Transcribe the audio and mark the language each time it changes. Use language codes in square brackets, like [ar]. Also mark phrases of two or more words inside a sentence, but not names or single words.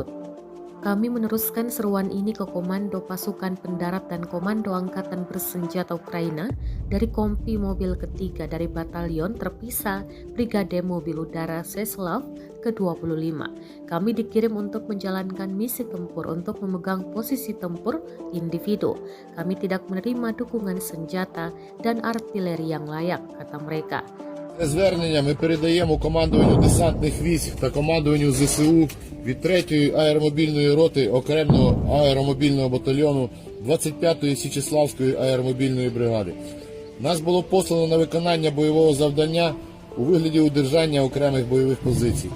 [id] Kami meneruskan seruan ini ke Komando Pasukan Pendarat dan Komando Angkatan Bersenjata Ukraina dari Kompi Mobil Ketiga dari Batalion Terpisah Brigade Mobil Udara Czeslaw ke-25. Kami dikirim untuk menjalankan misi tempur untuk memegang posisi tempur individu. Kami tidak menerima dukungan senjata dan artileri yang layak, kata mereka. [uk] Це звернення ми передаємо командуванню десантних військ та командуванню ЗСУ від 3-ї аеромобільної роти окремого аеромобільного батальйону 25-ї Січеславської аеромобільної бригади. Нас було послано на виконання бойового завдання у вигляді удержання окремих бойових позицій.